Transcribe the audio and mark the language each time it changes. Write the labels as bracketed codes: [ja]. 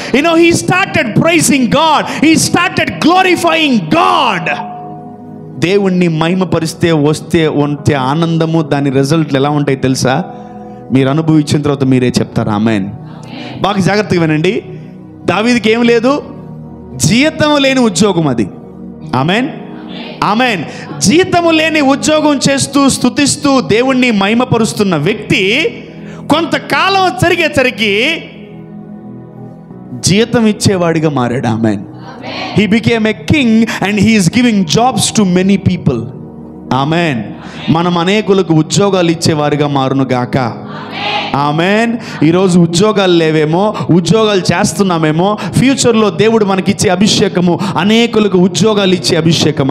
[en] he started praising God, he started glorifying God. [te] దేవుణ్ణి మహిమపరిస్తే వచ్చే ఆనందము, దాని రిజల్ట్లు ఎలా ఉంటాయి తెలుసా? మీరు అనుభవించిన తర్వాత మీరే చెప్తారు. ఆమేన్. బాగా జాగ్రత్తగా వినండి. దావీదుకి ఏం లేదు, జీతము లేని ఉద్యోగం అది. ఆమేన్, ఆమేన్. జీతము లేని ఉద్యోగం చేస్తూ స్తుతిస్తూ దేవుణ్ణి మహిమపరుస్తున్న వ్యక్తి కొంతకాలం జరిగేసరికి జీతం ఇచ్చేవాడిగా మారాడు. ఆమేన్. [en] He became a king and he is giving jobs to many people. [te] ఆమేన్. మనం అనేకులకు ఉద్యోగాలు ఇచ్చేవారిగా మారును గాక. ఆమేన్. ఈరోజు ఉద్యోగాలు లేవేమో, ఉద్యోగాలు చేస్తున్నామేమో, ఫ్యూచర్లో దేవుడు మనకిచ్చే అభిషేకము అనేకులకు ఉద్యోగాలు ఇచ్చే అభిషేకం.